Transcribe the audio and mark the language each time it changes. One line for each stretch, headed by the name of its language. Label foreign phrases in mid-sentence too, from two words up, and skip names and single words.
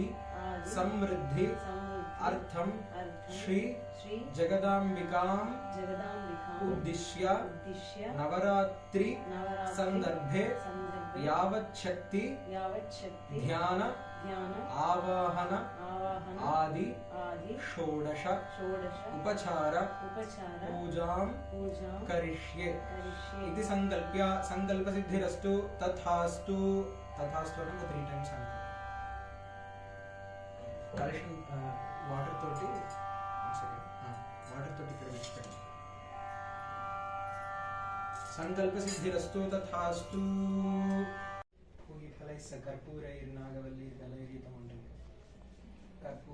Sanskrit: समृद्धि अर्थम श्री जगदांबिकां उद्दिश्य नवरात्रि संदर्भे यावच्छक्ति ध्यान आवाहन आदि षोडश उपचार पूजां करिष्ये इति संकल्प्य संकल्पसिद्धिरस्तु तथास्तु.
Telugu: तथास्तु అంటే 3 టైమ్స్ అంటారు.
English: collection water
Telugu: తోటి ఇక్కడ పెట్టండి.
Sanskrit: సంకల్పసిద్ధిరస్తు తథాస్తు. పూయిఫలైస్స కర్పూరైర్నాగవల్లీర్దళైర్గీతం ఉంటుంది.